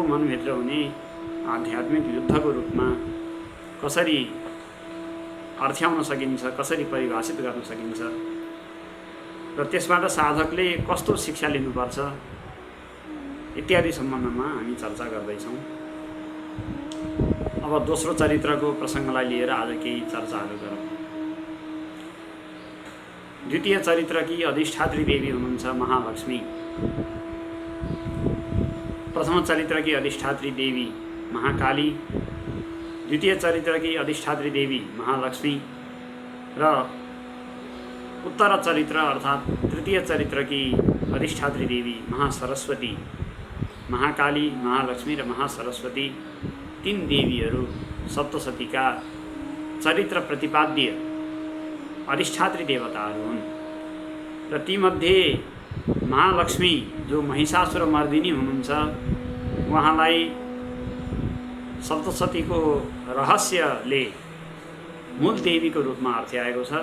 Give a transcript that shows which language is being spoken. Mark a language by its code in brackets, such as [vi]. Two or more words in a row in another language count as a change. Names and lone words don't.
[ne] मनभित्र हुने आध्यात्मिक युद्धको रूपमा कसरी अर्थ्याउन सकिन्छ, कसरी परिभाषित गर्न सकिन्छ र त्यसबाट साधकले कस्तो शिक्षा लिनुपर्छ इत्यादि सम्बन्धमा हामी चर्चा गर्दैछौँ। अब दोस्रो चरित्रको प्रसङ्गलाई लिएर आज केही चर्चाहरू गरौँ। द्वितीय चरित्रकी अधिष्ठात्री देवी हुनुहुन्छ महालक्ष्मी। प्रथम चरित्रकी अधिष्ठात्री देवी महाकाली, द्वितीय चरित्रकी अधिष्ठात्री देवी महालक्ष्मी र उत्तर चरित्र अर्थात् तृतीय चरित्रकी अधिष्ठात्री देवी महासरस्वती। महाकाली, महालक्ष्मी र महासरस्वती तीन देवीहरू सप्तशतीका चरित्र प्रतिपाद्य अधिष्ठात्री देवताहरू हुन् र तीमध्ये महालक्ष्मी जो महिषासुरमर्दिनी हुनुहुन्छ, उहाँलाई सप्तशतीको रहस्यले मूल देवीको रूपमा अर्थ्याएको छ।